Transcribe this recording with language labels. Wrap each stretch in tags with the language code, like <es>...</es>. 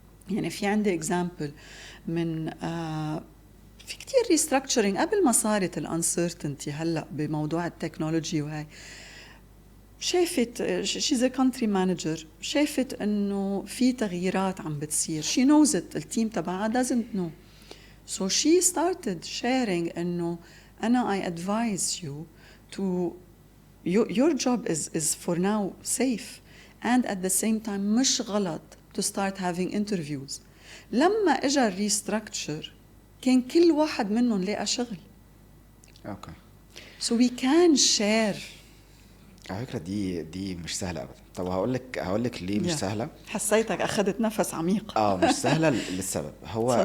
<ar>يعني في عندي example من في كتير restructuring قبل ما صارت الانسرتينتي هلأ بموضوع التكنولوجي، وهي شافت</ar> <en>she's a country manager،</en> <ar>شافت إنه في تغييرات عم بتصير،</ar> <en>she knows it،</en> <ar>التيم تبعها</ar> <en>doesn't know. So she started sharing</en> <ar>إنه أنا</ar> <en>I advise you to your job is for now safe and at the same time</en> <ar>مش غلط</ar> <en>to start having interviews.</en> <ar>لما اجى الريستراكتشر كان كل واحد منهم لقى شغل.</ar> <en>Okay. So we can share.</en> <ar>على فكرة دي مش سهلة أبدا. طب هقول لك ليه مش سهلة. حسيتك أخذت نفس عميق. مش سهلة للسبب هو</ar>